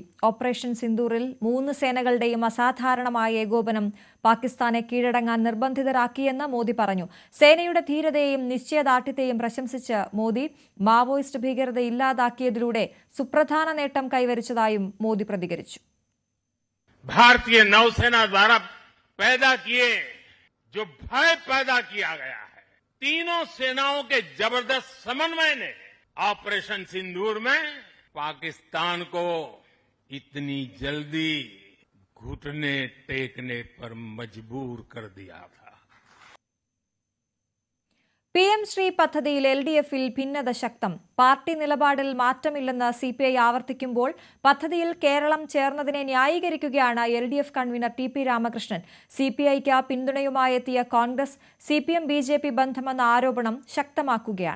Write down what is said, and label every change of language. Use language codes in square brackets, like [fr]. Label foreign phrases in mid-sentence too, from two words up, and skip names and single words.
[ml] ഓപ്പറേഷൻ സിന്ദൂറിൽ 3 സേനകളുടെയും അസാധാരണമായ ഏകോപനം പാകിസ്ഥാനെ കീഴടങ്ങാൻ നിർബന്ധിതരാക്കിയെന്ന് മോദി പറഞ്ഞു. സേനയുടെ ധീരതയെയും നിശ്ചയദാർഢ്യത്തെയും പ്രശംസിച്ച് മോദി മാവോയിസ്റ്റ് ഭീകരത ഇല്ലാതാക്കിയതിലൂടെ സുപ്രധാന നേട്ടം കൈവരിച്ചതായും മോദി പ്രതികരിച്ചു. [hi] भारतीय नौसेना द्वारा पैदा किए जो भय पैदा किया गया है, तीनों सेनाओं के जबरदस्त समन्वय ने ऑपरेशन सिंदूर में पाकिस्तान को इतनी जल्दी घुटने टेकने पर मजबूर कर दिया था. [ml] PM ശ്രീ പദ്ധതിയിൽ LDF-ൽ ഭിന്നത ശക്തം. പാർട്ടി നിലപാടിൽ മാറ്റമില്ലെന്ന് CPI ആവർത്തിക്കുമ്പോൾ പദ്ധതിയിൽ കേരളം ചേർന്നതിനെ ന്യായീകരിക്കുകയാണ് LDF കൺവീനർ TP രാമകൃഷ്ണൻ. CPIക്ക് പിന്തുണയുമായി എത്തിയ കോൺഗ്രസ് CPM-BJP ബന്ധമെന്ന ആരോപണം ശക്തമാക്കുകയാണ്.